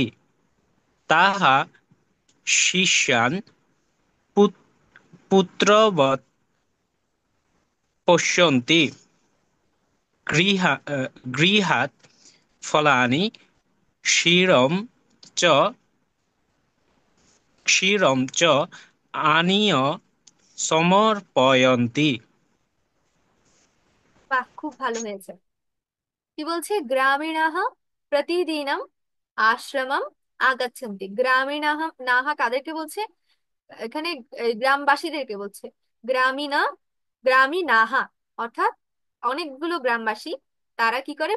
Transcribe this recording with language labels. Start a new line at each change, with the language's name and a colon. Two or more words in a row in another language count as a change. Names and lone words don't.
Sanskrit: ताः शिष्यान् पुत्रवत् पश्यन्ति। गृहात् फलानि क्षीरं च आनीय समर्पयन्ति।
Bangla: বাহ, খুব ভালো হয়েছে। কি বলছে?
Sanskrit: গ্রামীণাঃ প্রতিদিনম আশ্রমম আগাচ্ছন্তি।
Bangla: গ্রামীণাঃ নাহা কাদেরকে বলছে? এখানে গ্রামবাসীদেরকে বলছে। গ্রামীণা গ্রামীণাহা অর্থাৎ অনেকগুলো গ্রামবাসী, তারা কি করে?